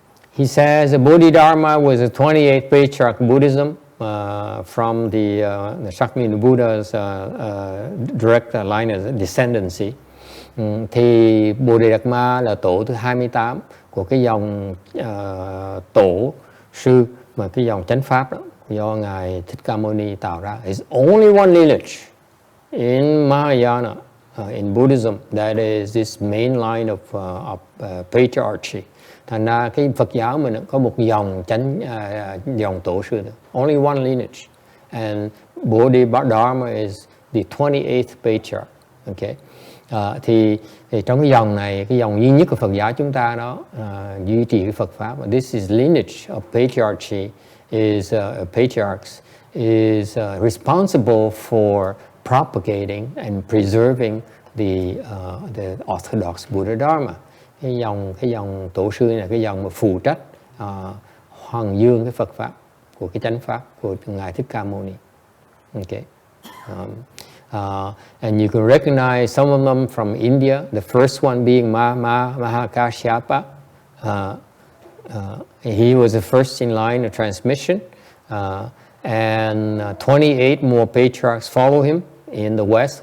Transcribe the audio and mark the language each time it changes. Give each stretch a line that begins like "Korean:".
English: He says the Bodhidharma was the 28th patriarch of Buddhism from the Shakyamuni Buddha's direct lineage descendancy.
Vietnamese: Thì Bodhidharma là tổ thứ 28 của cái dòng tổ sư mà cái dòng chánh pháp đó, do ngài Thích Ca Mâu Ni tạo ra.
English: It's only one lineage in Mahayana, in Buddhism, that is this main line of patriarchy.
Vietnamese: Thành ra cái Phật giáo mình có một dòng tổ sư nữa.
English: Only one lineage. And Bodhidharma is the 28th patriarch. Okay.
Vietnamese: Thì trong cái dòng này, cái dòng duy nhất của Phật giáo chúng ta đó, duy trì cái Phật pháp.
English: This is lineage of patriarchy. Patriarchs is responsible for propagating and preserving the Orthodox Buddha Dharma.
Vietnamese: Cái dòng tổ sư này là cái dòng mà phụ trách hoàng dương cái Phật pháp của cái chánh pháp của ngài Thích Ca Mâu Ni.
English: Okay. And you can recognize some of them from India. The first one being Mahakashyapa. He was the first in line of transmission, and 28 more patriarchs follow him in the West.